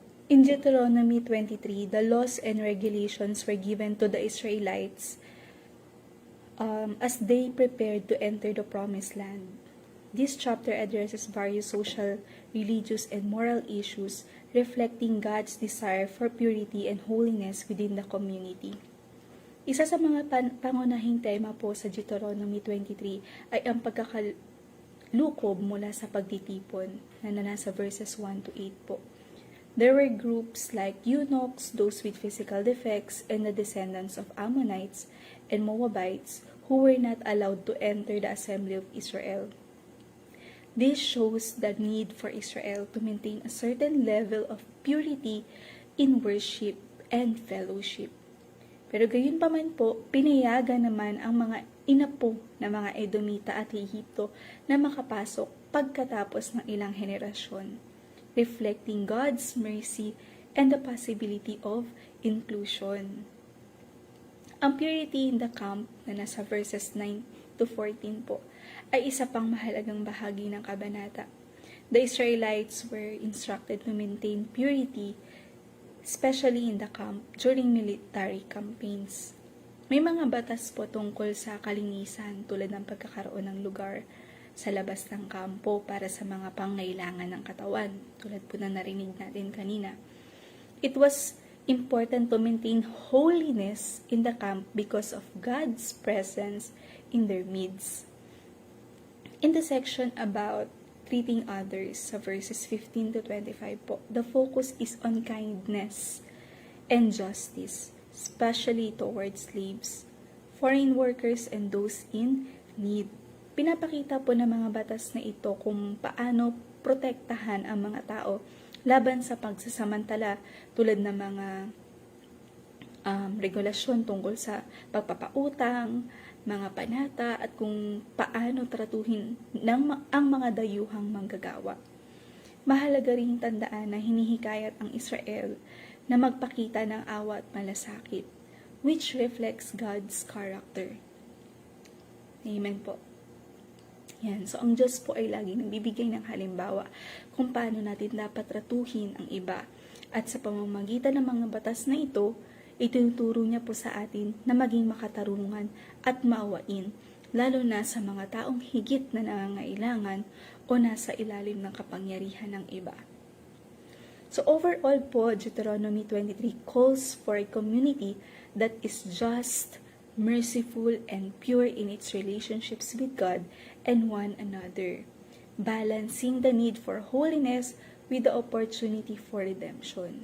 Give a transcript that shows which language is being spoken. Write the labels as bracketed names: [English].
[English] In Deuteronomy 23, the laws and regulations were given to the Israelites as they prepared to enter the promised land. This chapter addresses various social, religious, and moral issues reflecting God's desire for purity and holiness within the community. [Filipino] Isa sa mga pangunahing tema po sa Deuteronomy 23 ay ang pagkakalukob mula sa pagtitipon na nasa verses 1 to 8 po. [English] There were groups like eunuchs, those with physical defects, and the descendants of Ammonites and Moabites who were not allowed to enter the assembly of Israel. This shows the need for Israel to maintain a certain level of purity in worship and fellowship. [Filipino] Pero gayon pa man po, pinayagan naman ang mga inapo na mga Edomita at Ehipto na makapasok pagkatapos ng ilang henerasyon, [English] reflecting God's mercy and the possibility of inclusion. [Filipino] Ang [English] purity in the camp [Filipino] na nasa verses 9 to 14 po ay isa pang mahalagang bahagi ng kabanata. [English] The Israelites were instructed to maintain purity, especially in the camp during military campaigns. [Filipino] May mga batas po tungkol sa kalinisan tulad ng pagkakaroon ng lugar sa labas ng kampo para sa mga pangailangan ng katawan, tulad po na narinig natin kanina. [English] It was important to maintain holiness in the camp because of God's presence in their midst. In the section about treating others, [Filipino] sa verses 15 to 25 po, [English] the focus is on kindness and justice, especially towards slaves, foreign workers, and those in need. [Filipino] Pinapakita po ng mga batas na ito kung paano protektahan ang mga tao laban sa pagsasamantala tulad ng mga regulasyon tungkol sa pagpapautang, mga panata, at kung paano tratuhin ang mga dayuhang manggagawa. Mahalaga ring tandaan na hinihikayat ang Israel na magpakita ng awa at malasakit, [English] which reflects God's character. [Filipino] Amen po. Yan. So, ang Diyos po ay laging nagbibigay ng halimbawa kung paano natin dapat tratuhin ang iba. At sa pamamagitan ng mga batas na ito, itinuturo niya po sa atin na maging makatarungan at maawain, lalo na sa mga taong higit na nangangailangan o nasa ilalim ng kapangyarihan ng iba. [English] So overall po, Deuteronomy 23 calls for a community that is just, merciful, and pure in its relationships with God and one another, balancing the need for holiness with the opportunity for redemption.